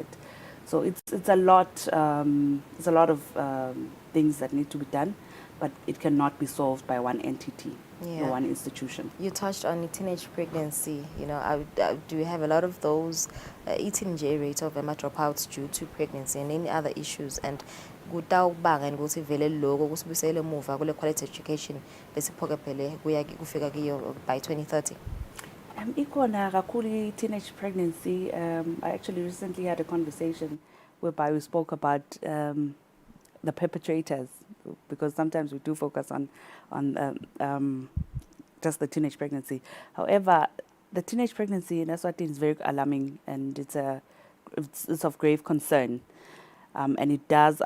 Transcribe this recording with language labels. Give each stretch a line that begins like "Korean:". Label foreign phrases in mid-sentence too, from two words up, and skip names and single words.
English: So it's a lot of things that need to be done, but it cannot be solved by one entity or one institution. You touched on teenage pregnancy. Do you have a lot of those teenage rate of dropouts due to pregnancy and any other issues?
Swati: And kutawubanga ukuthi vele lokho kusibuyisele emuva kule
English: quality education
Swati: lesiphokophele kufika kiyo by 2030. Ikona kakhulu
English: teenage pregnancy. I actually recently had a conversation whereby we spoke about the perpetrators, because sometimes we do focus on just the teenage pregnancy. However, the teenage pregnancy in Eswatini is very alarming, and it's of grave concern, and it does